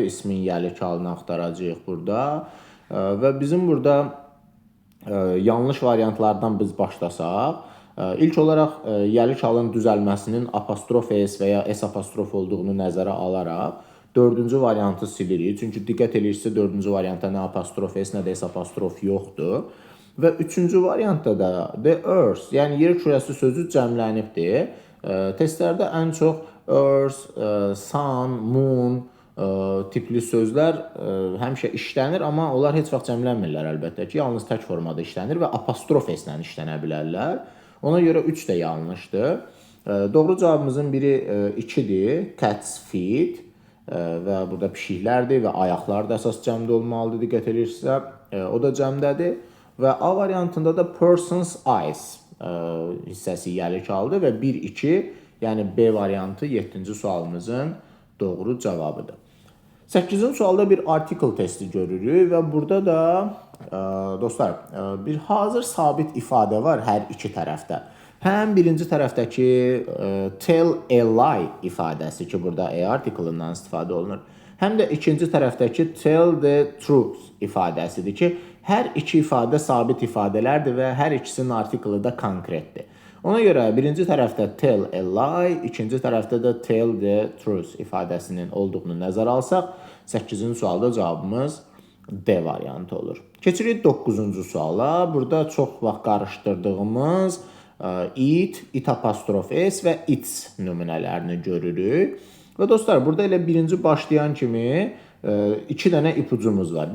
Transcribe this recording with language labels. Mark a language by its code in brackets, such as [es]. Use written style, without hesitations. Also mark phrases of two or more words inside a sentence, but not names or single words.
[az] İsmin yəlik halını axtaracağıq burada. Və bizim burada yanlış variantlardan biz başlasaq, ilk olaraq yəlik halın düzəlməsinin apostrof s və ya s apostrof olduğunu nəzərə alaraq 4-cü variantı silirik. Çünki diqqət edirsiniz 4-cü variantda nə apostrof s, nə də s apostrof yoxdur. Və 3-cü variantda da [en] the earth, [az] yəni yer kürəsi sözü cəmlənibdir. Testlərdə ən çox earth, sun, moon tipli sözlər həmişə işlənir, amma onlar heç vaxt cəmlənmirlər əlbəttə ki, yalnız tək formada işlənir və apostrof s-lə işlənə bilərlər. Ona görə 3 də yanlışdır. Doğru cavabımızın biri 2-dir, [en] cat's feet [az] və burada pişiklərdir və ayaqlar da əsas cəmdə olmalıdır, diqqət edirsinizsə, o da cəmdədir. Və A variantında da [en] person's eyes [az] hissəsi yəlik aldı və 1-2, yəni B variantı 7-ci sualımızın doğru cavabıdır. 8-ci sualda bir article testi görürük və burada da dostlar bir hazır sabit ifadə var hər iki tərəfdə. Həm birinci tərəfdəki [en] tell a lie [az] ifadəsi ki, burada a article-ından istifadə olunur. Həm də ikinci tərəfdəki [en] tell the truth [az] ifadəsidir ki, hər iki ifadə sabit ifadələrdir və hər ikisinin artiklı da konkretdir. Ona görə birinci tərəfdə [en] tell a lie, [az] ikinci tərəfdə də [en] tell the truth [az] ifadəsinin olduğunu nəzərə alsaq, 8-ci sualda cavabımız D variantı olur. Keçirik 9-cu suala. Burada çox vaxt qarışdırdığımız it apostrof s və its nümunələrini görürük. Və dostlar, burada elə birinci başlayan kimi 2 dənə ipucumuz var.